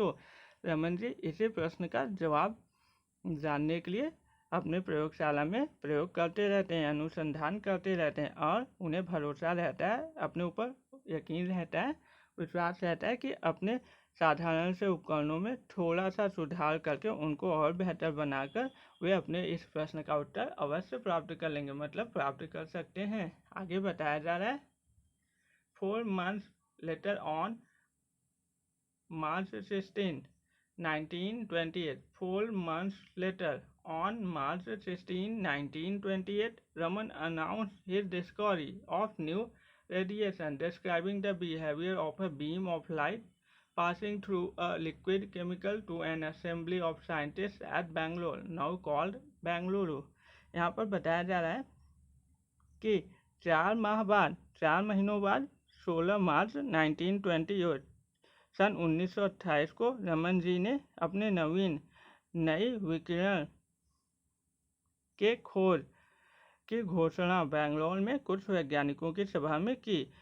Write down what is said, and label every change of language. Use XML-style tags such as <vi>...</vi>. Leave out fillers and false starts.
<hi>तो रमन जी इसी प्रश्न का जवाब जानने के लिए अपने प्रयोगशाला में प्रयोग करते रहते हैं, अनुसंधान करते रहते हैं और उन्हें भरोसा रहता है, अपने ऊपर यकीन रहता है, विश्वास रहता है कि अपने साधारण से उपकरणों में थोड़ा सा सुधार करके उनको और बेहतर बनाकर वे अपने इस प्रश्न का उत्तर अवश्य प्राप्त कर लेंगे, मतलब प्राप्त कर सकते हैं। आगे बताया जा रहा है</hi> <en>4 months later on March 16, 1928, 4 months later, on March 16, 1928, Raman announced his discovery of new radiation, describing the behavior of a beam of light passing through a liquid chemical to an assembly of scientists at Bangalore, now called Bangalore.</en> <hi>यहाँ पर बताया जा रहा है कि 4 महीनों बाद 16 मार्च 1928 सन 1928 को रमन जी ने अपने नई विकिरण के खोज की घोषणा बेंगलोर में कुछ वैज्ञानिकों की सभा में की।</hi>